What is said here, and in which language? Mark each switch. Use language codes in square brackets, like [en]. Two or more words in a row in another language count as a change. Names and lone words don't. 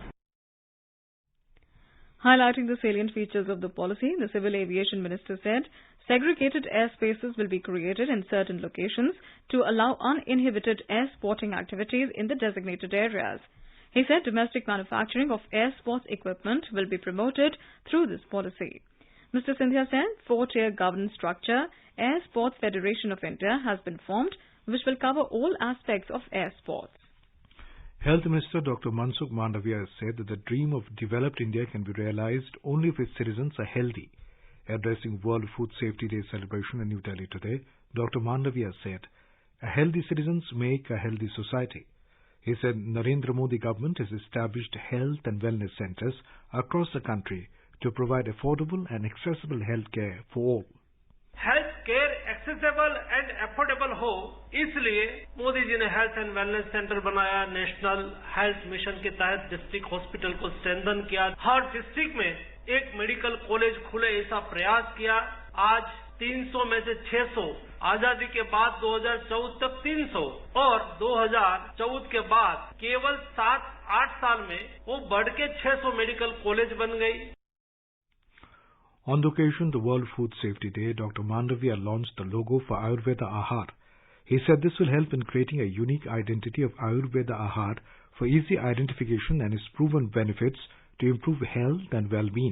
[en] Highlighting the salient features of the policy, the Civil Aviation Minister said segregated airspaces will be created in certain locations to allow uninhibited air sporting activities in the designated areas. He said domestic manufacturing of air sports equipment will be promoted through this policy. Mr. Scindia said 4-tier governance structure, Air Sports Federation of India, has been formed, which will cover all aspects of air sports. Health Minister Dr. Mansukh Mandavia has said that the dream of developed India can be realized only if its citizens are healthy. Addressing World Food Safety Day celebration in New Delhi today, Dr. Mandavia said, "A healthy citizens make a healthy society." He said Narendra Modi government has established health and wellness centers across the country to provide affordable and accessible health care for all. health care accessible and affordable [hi] हो, इसलिए मोदी जी ने [en] health and wellness center बनाया। [hi] नेशनल हेल्थ मिशन के तहत [en] district hospital [hi] को स्ट्रेंथन किया। हर डिस्ट्रिक्ट में एक [en] medical college [hi] खुले, ऐसा प्रयास किया। आज 300 में से 600, आजादी के बाद 2014 तक 300 और 2014 के बाद केवल 7-8 साल में वो बढ़ के 600 [en] medical college [hi] बन गई। [en] On the occasion of the World Food Safety Day, Dr. Mandavia launched the logo for Ayurveda Ahar. He said this will help in creating a unique identity of Ayurveda Ahar for easy identification and its proven benefits to improve health and well-being.